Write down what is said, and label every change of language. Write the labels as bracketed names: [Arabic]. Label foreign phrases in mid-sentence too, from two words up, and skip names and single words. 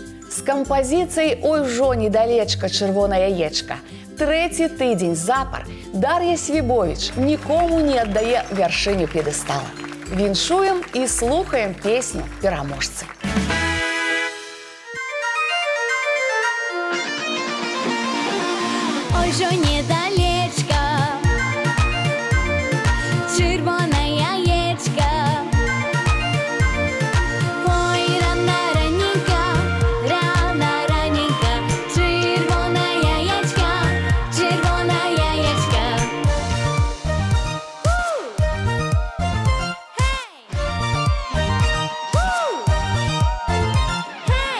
[Belarusian] З кампазіцыяй «Ой, жо, недалечка, чырвонае яечка» трэці тыдзень запар Дар'я Свібовіч нікому не аддае вяршыню п'едэстала. Віншуем і слухаем песню пераможцы. [Ukrainian] Ой, жо, недалечка, червоное яєчко. Ой, рано, раненько, червоное яєчко, червоное яєчко. Хей!